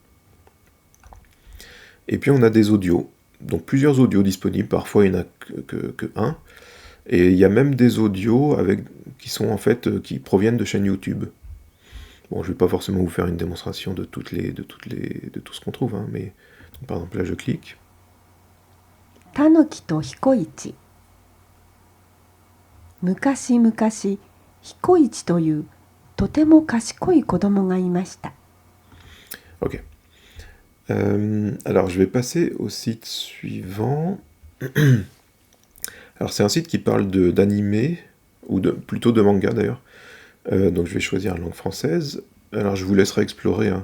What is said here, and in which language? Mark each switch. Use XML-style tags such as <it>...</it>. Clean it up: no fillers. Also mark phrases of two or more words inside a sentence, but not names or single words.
<fr>Et puis, on a des audios. Donc, plusieurs audios disponibles. Parfois, il n'y en a que un. Et il y a même des audios qui sont en fait qui proviennent de chaînes YouTube. Bon, je vais pas forcément vous faire une démonstration de tout ce qu'on trouve, hein, mais donc, par exemple là je clique. Tanuki to Hikoichi.</fr> <ja>昔々、彦一というとても賢い子供がいました.</ja> <fr>Ok. Alors je vais passer au site suivant. Alors c'est un site qui parle d'animé, ou plutôt de manga d'ailleurs. Donc je vais choisir la langue française. Alors je vous laisserai explorer, hein.</fr>